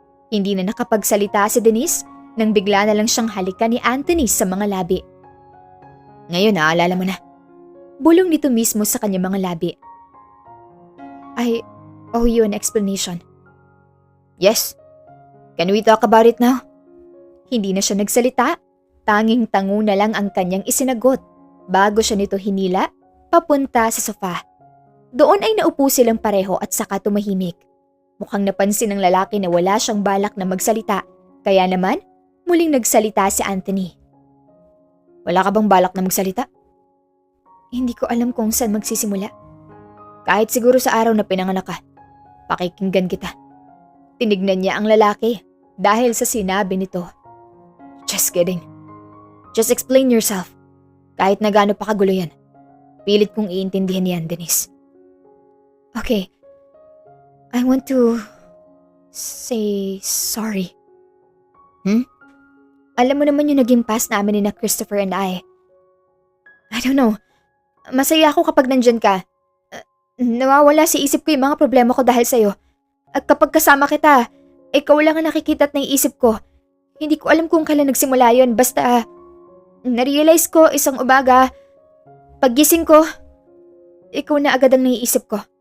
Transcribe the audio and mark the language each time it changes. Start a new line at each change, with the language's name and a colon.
Filipino: Hindi na nakapagsalita si Denise nang bigla na lang siyang halikan ni Anthony sa mga labi. Ngayon naalala mo na. Bulong nito mismo sa kanyang mga labi.
English: I owe you an explanation. Yes. Can we talk about it now?
Filipino: Hindi na siya nagsalita. Tanging tango na lang ang kanyang isinagot bago siya nito hinila papunta sa sofa. Doon ay naupo silang pareho at saka tumahimik. Mukhang napansin ng lalaki na wala siyang balak na magsalita. Kaya naman, muling nagsalita si Anthony. Wala ka bang balak na magsalita? Hindi ko alam kung saan magsisimula. Kahit siguro sa araw na pinanganak ka, pakikinggan kita. Tinignan niya ang lalaki dahil sa sinabi nito. Just kidding. Just explain yourself. Kahit na gaano pa kagulo yan. Pilit kong iintindihan yan, Denise. Okay.
English: I want to say sorry.
Filipino: Alam mo naman yung naging past namin ni na Christopher and I don't know. Masaya ako kapag nandyan ka. Nawawala sa isip ko yung mga problema ko dahil sa'yo. At kapag kasama kita, ikaw lang ang nakikita at naiisip ko. Hindi ko alam kung kailan nagsimula yun. Basta, narealize ko isang umaga, paggising ko, ikaw na agad ang naiisip ko.